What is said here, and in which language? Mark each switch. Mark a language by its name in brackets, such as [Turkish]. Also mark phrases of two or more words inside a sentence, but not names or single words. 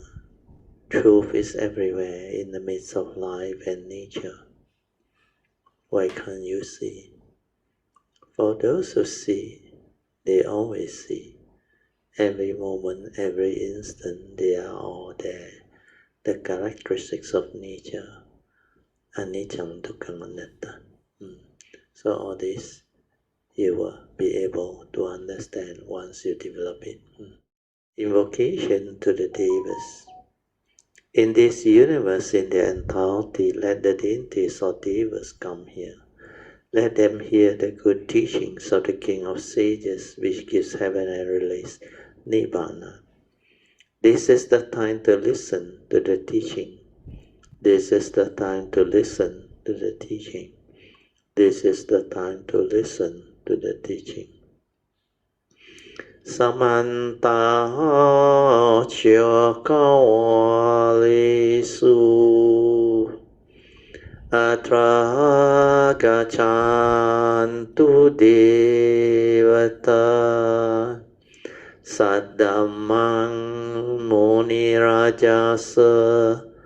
[English] Truth is everywhere in the midst of life and nature. Why can't you see? For those who see, they always see. Every moment, every instant, they are all there. The characteristics of nature, [Pali] anicca, dukkha, anatta. [English] So all this you will be able to understand once you develop it. Invocation to the Devas. In this universe, in their entirety, let the deities or Devas come here. Let them hear the good teachings of the King of Sages, which gives heaven and release, Nibbana. This is the time to listen to the teaching. This is the time to listen to the teaching. This is the time to listen to the teaching. [Pali] Samanta Chokawalisu Atra Gachantu Devata Saddamang Muni Rajasa